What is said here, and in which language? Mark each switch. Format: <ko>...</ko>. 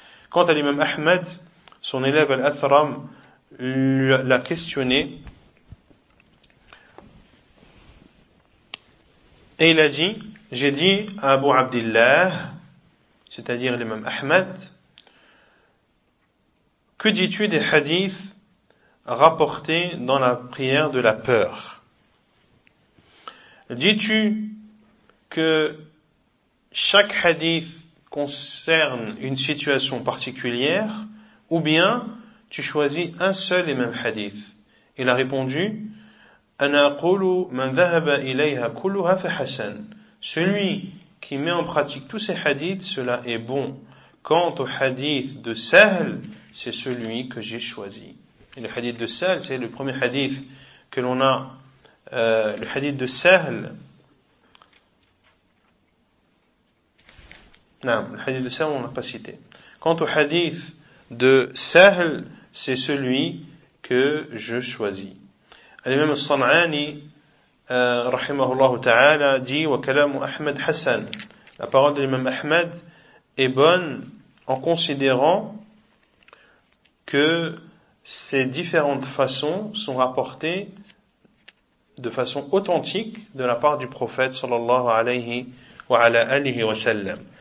<fr>Quant à l'imam Ahmed, son élève Al-Atharam l'a questionné, et il a dit, j'ai dit à Abu Abdillah, c'est-à-dire l'imam Ahmed, que dis-tu des hadiths rapportés dans la prière de la peur? Dis-tu que chaque hadith concerne une situation particulière, ou bien tu choisis un seul et même hadith? Il a répondu,</fr> <ar>أَنَا أَقُولُ مَنْ ذَهَبَ إِلَيْهَا كُلُّهَا فَحَسَنٌ.</ar> <fr>Celui qui met en pratique tous ces hadiths, cela est bon. Quant au hadith de Sahl, c'est celui que j'ai choisi. Et le hadith de Sahl, c'est le premier hadith que l'on a. Le hadith de Sahl. Non, le hadith de Sahl, on n'a pas cité. Quant au hadith de Sahl, c'est celui que je choisis.</fr> <ar>الإمام الصنعاني رحمه الله تعالى دي وكلام أحمد حسن.</ar> <fr>La parole de l'imam Ahmed est bonne en considérant que ces différentes façons sont rapportées de façon authentique de la part du prophète</fr> <ar>صلى الله عليه وعلى آله وسلم.</ar>